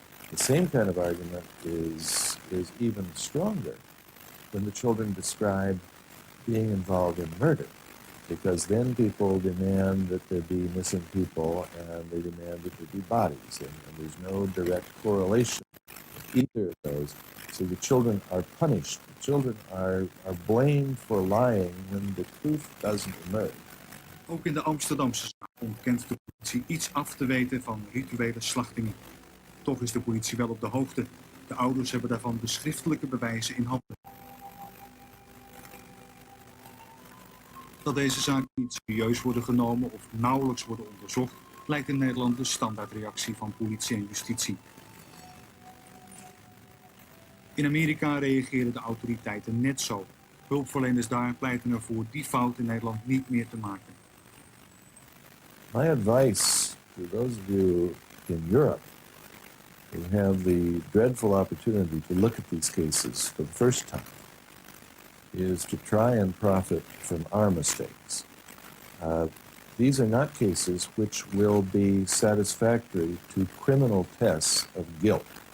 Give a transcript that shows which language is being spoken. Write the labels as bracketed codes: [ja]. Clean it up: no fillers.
[en] The same kind of argument is even stronger when the children describe being involved in murder, because then people demand that there be missing people and they demand that there be bodies, and there's no direct correlation with either of those. So the children are punished. The children are blamed for lying when the truth doesn't emerge. [nl] Ook in de Amsterdamse zaak ontkent de politie iets af te weten van rituele slachtingen. Toch is de politie wel op de hoogte. De ouders hebben daarvan de schriftelijke bewijzen in handen. Dat deze zaken niet serieus worden genomen of nauwelijks worden onderzocht, lijkt in Nederland de standaardreactie van politie en justitie. In Amerika reageren de autoriteiten net zo. Hulpverleners daar pleiten ervoor die fout in Nederland niet meer te maken. [en] My advice to those of you in Europe who have the dreadful opportunity to look at these cases for the first time is to try and profit from our mistakes. These are not cases which will be satisfactory to criminal tests of guilt.